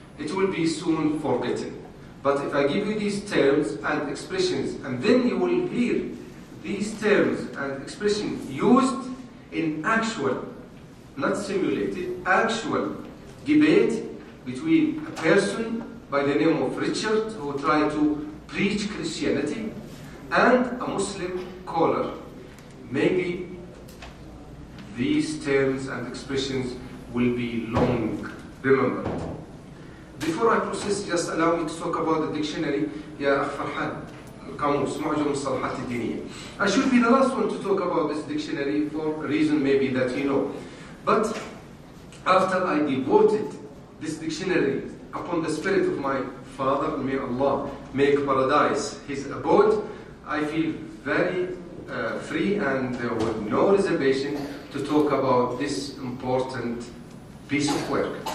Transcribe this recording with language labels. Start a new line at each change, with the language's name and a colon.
English: it will be soon forgotten. But if I give you these terms and expressions, and then you will hear these terms and expressions used in actual, not simulated, actual debate between a person by the name of Richard who tried to preach Christianity and a Muslim caller, maybe these terms and expressions will be long remembered. Before I proceed, just allow me to talk about the dictionary.
Arabic: يا أخ فرحان قاموس معجم المصطلحات الدينية.
English: I should be the last one to talk about this dictionary for a reason maybe that you know. But after I devoted this dictionary upon the spirit of my father, may Allah make paradise his abode, I feel very free and with no reservation to talk about this important piece of work.